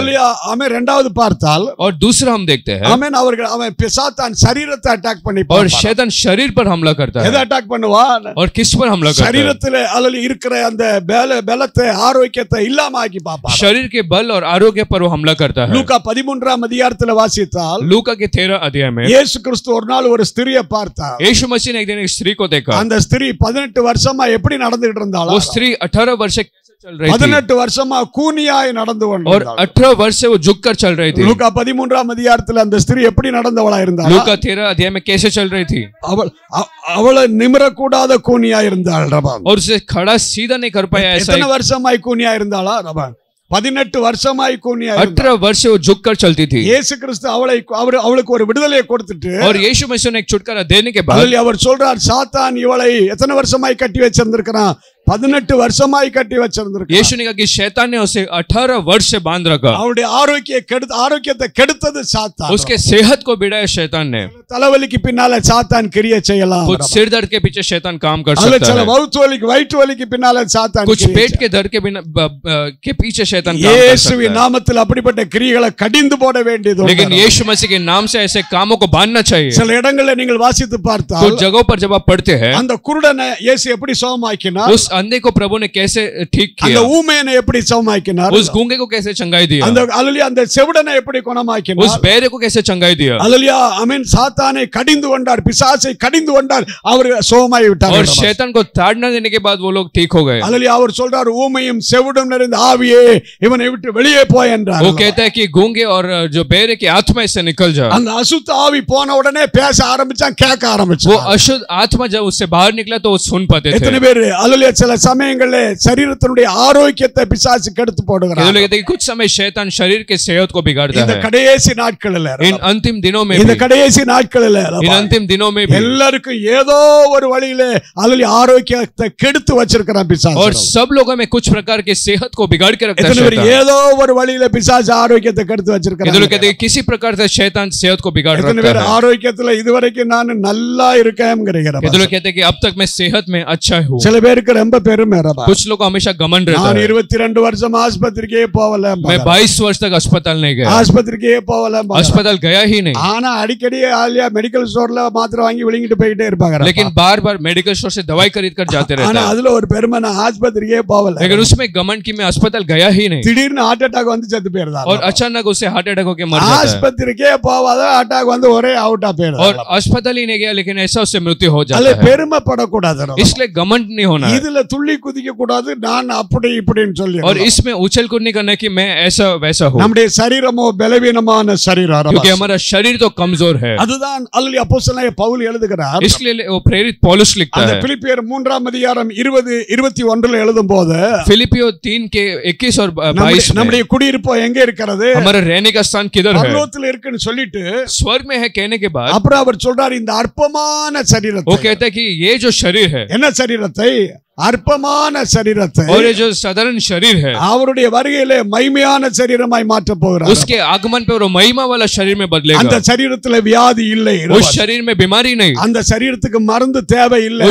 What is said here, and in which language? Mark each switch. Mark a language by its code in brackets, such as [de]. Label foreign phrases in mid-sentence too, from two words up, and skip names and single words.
[ta] அல்லேலூயா ஆமென் இரண்டாவது பார்த்தால் [hi] और दूसरा हम देखते हैं [ta] ஆமென் அவன் பிசாசான் சரீரத்தை அட்டாக் பண்ணி [hi] और शैतान शरीर पर हमला करता [ta] எதை [hi] है [ta] அட்டாக் பண்ணுவான் [hi] और किस पर हमला करता है [ta] சரீரத்திலே அல்லது இருக்கிற அந்த பலத்தை ஆரோக்கியத்தை இல்லாம ஆக்கி பாப்பா [hi] शरीर के बल और आरोग्य पर वो हमला करता है [ta] லூக்கா 13ஆம் அதிகாரத்துல வாசித்தால் [hi] लूका के 13 अध्याय में [ta] இயேசு கிறிஸ்து ஒரு நாள் ஒரு ஸ்திரியை பார்த்தார் [hi] यीशु मसीह ने एक दिन एक स्त्री को देखा [ta] அந்த ஸ்திரீ 18 வருஷமா எப்படி நடந்துட்டு இருந்தாளா [hi] वो स्त्री 18 वर्ष से कैसे चल रही थी [ta] 18 வருஷமா கூனியாய் நடந்து [hi] और [ta] கொண்டிருந்தாள் [hi] 18 वर्ष से वो झुककर चल रही थी [ta] லூக்கா 13ஆம் அதிகாரத்துல அந்த ஸ்திரீ எப்படி நடந்தவளா இருந்தாளா [hi] लूका 13 अध्याय में कैसे चल रही थी [ta] அவள நிமிரக்கூடாத கூனியாய் இருந்தாள் ரபா [hi] और उसे खड़ा सीधा नहीं कर पाया ऐसा [ta] எத்தனை வருஷமாய் கூனியாய் இருந்தாளா ரபா 18 வருஷமாய் கூனியாய் [hi] 18 वर्ष से वो झुककर चलती थी [ta] இயேசு கிறிஸ்து அவளுக்கு ஒரு விடுதலையை கொடுத்துட்டு [hi] और यीशु मसीह ने एक छुटकारा देने के बाद [ta] அல்லேலூயா அவர் சொல்றார் சாத்தான் இவளை எத்தனை வருஷமாய் கட்டி வச்சிருந்திருக்கான் 18 வருஷமாய் கட்டி வச்சிருந்திருக்கான் [hi] यीशु ने कहा कि शैतान ने उसे 18 वर्ष से बांध रखा [ta] அவளுடைய ஆரோக்கியத்தை கெடுத்தது சாத்தான் [hi] उसके सेहत को बिगाड़ा शैतान ने [ta] தலைவலிக்கு பின்னால சாத்தான் கிரியை செய்யலாம் [hi] कुछ सिर दर्द के पीछे शैतान काम कर [ta] அல்ல [hi] सकता [ta] சில [hi] है [ta] வயிற்று வலிக்கு பின்னால சாத்தான் [hi] कुछ पेट के दर्द के बिना के पीछे शैतान काम कर सकता [ta] இயேசுவின் நாமத்தில் அப்படிப்பட்ட கிரியைகளை கடிந்து போட வேண்டியது [hi] है लेकिन यीशु मसीह के नाम से ऐसे कामों को बांधना चाहिए [ta] சில இடங்களில் நீங்கள் வாசித்து பார்த்தால் [hi] कुछ जगहों पर जब आप पढ़ते हैं [ta] அந்த குருடனை இயேசு எப்படி சுகமாக்கினார் [hi] उस अंधे को प्रभु ने कैसे ठीक [ta] அந்த [hi] किया [ta] ஊமையனை எப்படி சுகமாக்கினார் [hi] उस गूंगे को कैसे चंगाई दिया [ta] அந்த அல்லேலூயா அந்த செவிடனை எப்படி குணமாக்கினார் [hi] उस बहरे को कैसे चंगाई दिया [ta] அல்லேலூயா ஆமென் சாத்தானை கடிந்து கொண்டார் பிசாசை கடிந்து கொண்டார் அவர் சுகமாய் விட்டார் [hi] और शैतान को ताड़ना देने के बाद वो लोग ठीक हो गए [ta] அல்லேலூயா அவர் சொல்றார் ஊமையும் செவிடும் நிறைந்த ஆவியே இவனை விட்டு வெளியே போய் என்றார் [hi] वो कहता है कि गूंगे और जो बहरे की आत्मा इससे निकल जा [ta] அந்த அசுத்த ஆவி போன உடனே பேச ஆரம்பிச்சான் கேட்க [hi] वो [ta] ஆரம்பிச்சான் [hi] अशुद्ध आत्मा जब उससे बाहर निकला तो वो सुन पाते थे [ta] எத்தனை பேர் அல்லேலூயா சில சமயங்கள்ல சரீரத்தினுடைய ஆரோக்கியத்தை பிசாசு கெடுத்து போடுகிறார் [hi] कहते हैं कि कुछ समय शैतान शरीर के सेहत को बिगाड़ता [ta] இந்த [hi] है [ta] கடைசி நாட்களில் [hi] इन अंतिम दिनों में [ta] இந்த [hi] भी [ta] கடைசி நாட்களில் [hi] इन अंतिम दिनों में भी [ta] எல்லாருக்கும் ஏதோ ஒரு வழியில அல்லேலூயா ஆரோக்கியத்தை கெடுத்து வச்சிருக்கிறான் பிசாசு [hi] और सब लोगों में कुछ प्रकार के सेहत को बिगाड़ के रखता है [ta] எத்தனை பேர் [hi] शैतान [ta] ஏதோ ஒரு வழியில பிசாசு ஆரோக்கியத்தை கெடுத்து [hi] कहते [ta] வச்சிருக்கிறான் [hi] लोग कहते हैं कि किसी प्रकार से शैतान सेहत को बिगाड़ [ta] எத்தனை [hi] रखता [ta] பேர் [hi] है [ta] ஆரோக்கியத்துல இதுவரைக்கும் நான் நல்லா இருக்கேங்கிறீங்க [hi] कहते लोग कहते हैं कि अब तक मैं सेहत में अच्छा हूँ [ta] சில பேருக்கு ரொம்ப பெருமை ரபா [hi] कुछ लोग को हमेशा घमंड रहता [ta] நான் [hi] है [ta] 22 வருஷம் ஆஸ்பத்திரிக்கே போகல [hi] मैं 22 वर्ष तक अस्पताल नहीं गया [ta] ஆஸ்பத்திரிக்கே போகல [hi] अस्पताल गया ही नहीं [ta] ஆனா அடிக்கடி ஆலியா [en] medical storeல [ta] மாத்திரை வாங்கி விழுங்கிட்டு போயிட்டே இருப்பாங்க [hi] लेकिन बार बार [en] medical store [hi] से दवाई खरीद कर जाते रहते [ta] ஆனா [hi] हैं [ta] அதுல ஒரு பெருமை நான் ஆஸ்பத்திரிக்கே போகல [hi] लेकिन उसमें घमंड की मैं अस्पताल गया ही नहीं [ta] திடீர்னு [en] heart attack [ta] வந்து செத்து போயிருந்தா [hi] और अचानक उसे [en] heart attack [hi] होकर मर जाता है [ta] ஆஸ்பத்திரிக்கே போகாத அட்டாக் வந்து ஒரே அவுட்டா போயிருந்தா [hi] और अस्पताल ही नहीं गया लेकिन ऐसा उससे मृत्यु हो [ta] அல்ல [hi] जाता है [ta] பெருமைப்படக்கூடாது ரபா. [hi] इसलिए घमंड नहीं होना है [ta] இதுல துள்ளி குதிக்க கூடாது நான் அப்படி இப்படின்னு சொல்லி [hi] और इसमें उछल कूद नहीं करना कि मैं ऐसा वैसा हूँ [ta] நம்முடைய சரீரமோ பலவீனமான சரீரம் ரபா. [hi] क्योंकि हमारा शरीर तो कमजोर है [ta] அதுதான் அல்ல அப்போஸ்தலனாகிய பவுல் எழுதுகிறார் [hi] इसलिए वो प्रेरित पौलुस लिखता [ta] அந்த [hi] है [ta] பிலிப்பியர் 3ஆம் அதிகாரம் 20-21 எழுதும்போது [hi] फिलिपियो 3 के 21 और 22 में [ta] நம்முடைய குடியிருப்பு எங்க இருக்கிறது [hi] हमारा रहने का स्थान किधर है [ta] பரலோகத்தில் இருக்குன்னு சொல்லிட்டு [hi] स्वर्ग में है कहने के बाद [ta] அப்புறம் அவர் சொல்றார் இந்த அற்பமான [hi] वो [ta] சரீரத்தை [hi] कहता है कि ये जो शरीर है [ta] என்ன சரீரத்தை அற்பமான சரீரத்தை [hi] और ये जो साधारण शरीर है [ta] அவருடைய வருகையிலே மகிமையான சரீரமாய் மாற்ற போகிறார் [hi] उसके आगमन पे वो महिमा वाला शरीर में [ta] அந்த [hi] बदलेगा [ta] சரீரத்துல வியாதி இல்லை [hi] उस शरीर में बीमारी नहीं [ta] அந்த சரீரத்துக்கு மருந்து தேவை இல்லை